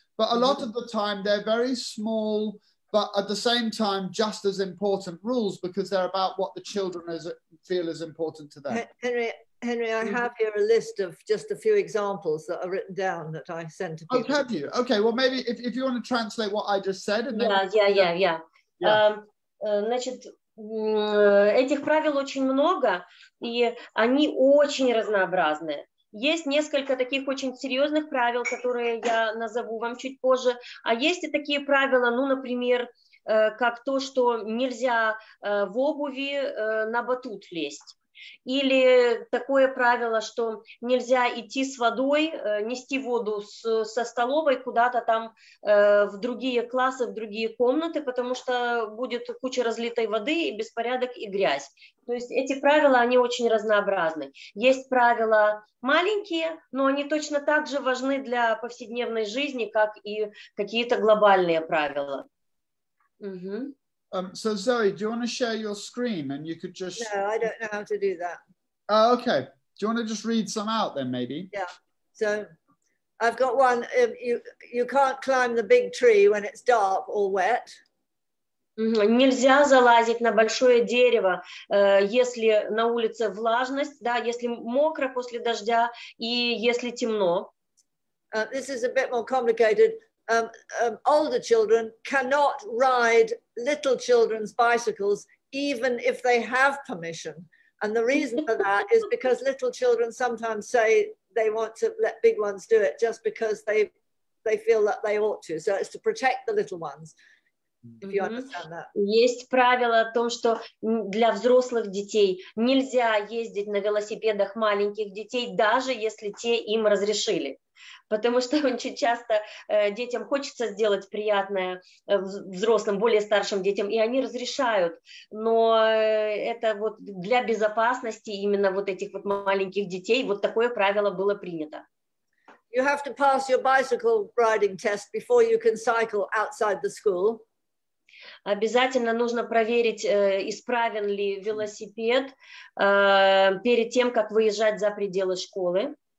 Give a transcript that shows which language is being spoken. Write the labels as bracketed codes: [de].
[en] But a lot of the time they're very small, but at the same time just as important rules because they're about what the children feel is important to them. Henry, I have here a list of just a few examples that are written down that I sent to people. Oh, have you? Okay, well maybe if you want to translate what I just said. And then Yeah. [ru] Значит, этих правил очень много, и они очень разнообразные. Есть несколько таких очень серьезных правил, которые я назову вам чуть позже, а есть и такие правила, например, как то, что нельзя в обуви на батут лезть. Или такое правило, что нельзя идти с водой, нести воду со столовой куда-то там в другие классы, в другие комнаты, потому что будет куча разлитой воды, и беспорядок, и грязь. То есть эти правила, они очень разнообразны. Есть правила маленькие, но они точно так же важны для повседневной жизни, как и какие-то глобальные правила. [en] So Zoe, do you want to share your screen and you could just... No, I don't know how to do that. Oh, okay. Do you want to just read some out then maybe? Yeah. So I've got one. You can't climb the big tree when it's dark or wet. [ru] Нельзя залазить на большое дерево, если на улице влажность, да, если мокро после дождя и если темно. [en] This is a bit more complicated. Older children cannot ride little children's bicycles even if they have permission. And the reason for that is because little children sometimes say they want to let big ones do it just because they feel that they ought to. So it's to protect the little ones. If you understand that. [ru] Есть правило о том, что для взрослых детей нельзя ездить на велосипедах маленьких детей, даже если те им разрешили. Потому что очень часто детям хочется сделать приятное взрослым, более старшим детям, и они разрешают. Но это вот для безопасности именно вот этих вот маленьких детей вот такое правило было принято. [en] You have to pass your bicycle riding test before you can cycle outside the school. [ru] Обязательно нужно проверить, исправен ли велосипед перед тем, как выезжать за пределы школы.